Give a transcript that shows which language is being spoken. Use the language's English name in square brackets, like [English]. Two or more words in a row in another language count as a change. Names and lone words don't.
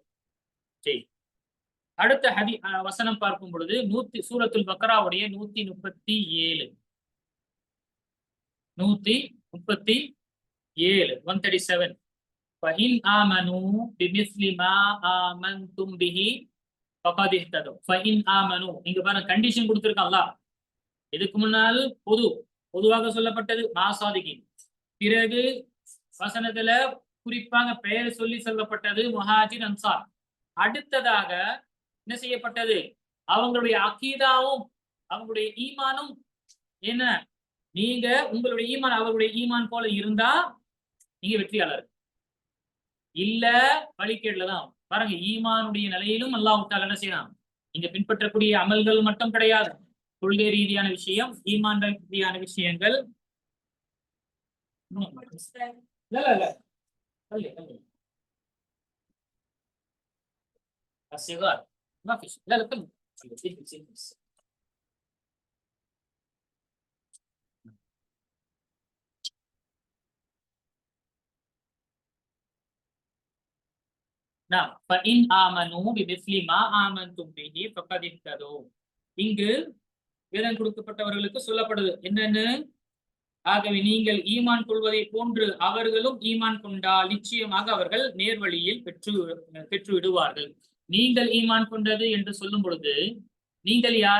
[Tamil] சரி, அடுத்த வசனம் பார்க்கும் பொழுது சூரத்துல் பக்ராவுடைய 137 137 [Arabic] فَإِنْ آمَنُوا بِمِثْلِ مَا آمَنْتُمْ بِهِ فَقَدِ اهْتَدَوْا. فَإِنْ آمَنُوا, [Tamil] இங்க பாருங்க கண்டிஷன் கொடுத்திருக்கான் அல்லாஹ். இதுக்கு முன்னால் பொதுவாக சொல்லப்பட்டது மாசாதிகின், பிறகு வசனத்துல குறிப்பாக பெயர் சொல்லி சொல்லப்பட்டது முஹாஜிர் அன்சார். அடுத்ததாக என்ன செய்யப்பட்டது? அவங்களுடைய அகீதாவும் அவங்களுடைய ஈமானும் என்ன, நீங்க உங்களுடைய ஈமான் அவர்களுடைய ஈமான் போல இருந்தா நீங்க வெற்றியாளர், இல்ல வழிகேடுல தான். பாருங்க, ஈமானுடைய நிலையிலும் அல்லாஹ் தஆலா என்ன செய்யலாம், நீங்க பின்பற்றக்கூடிய அமல்கள் மட்டும் கிடையாது, கொள்கை ரீதியான விஷயம், ஈமான் ரீதியான விஷயங்கள். [Arabic] لا لا لا خلي الصغار ما في شيء. لا لا كمل. نعم فإن آمنوا بمثل ما آمنتم به فقد اهتدوا. [Tamil] இங்கு வேதம் கொடுக்கப்பட்டவர்களுக்கு சொல்லப்படுது என்னன்னு, ஆகவே நீங்கள் ஈமான் கொள்வதை போன்று அவர்களும் ஈமான் கொண்டால் நிச்சயமாக அவர்கள் நேர்வழியில் பெற்று விடுவார்கள். நீங்கள் ஈமான் கொண்டது என்று சொல்லும் பொழுது நீங்கள் யார்?